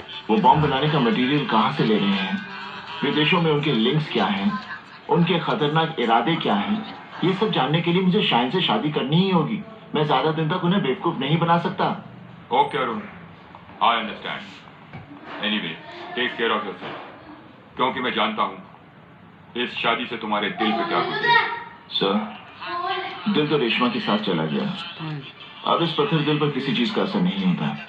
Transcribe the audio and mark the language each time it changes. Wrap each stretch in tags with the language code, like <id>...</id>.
<hi>वो बॉम्ब बनाने का मटेरियल कहाँ से ले रहे हैं, विदेशों में उनके लिंक्स क्या हैं, उनके खतरनाक इरादे क्या हैं, ये सब जानने के लिए मुझे शाइन से शादी करनी ही होगी। मैं ज्यादा दिन तक उन्हें बेवकूफ नहीं बना सकता।</hi> <en>Okay, Arun, I understand. Anyway, take care of yourself.</en> <hi>क्योंकि मैं जानता हूँ इस शादी से तुम्हारे दिल पे क्या गुजरेगी। सर, दिल तो रेशमा के साथ चला गया। अब इस पत्थर दिल पर किसी चीज का असर नहीं होता।</hi>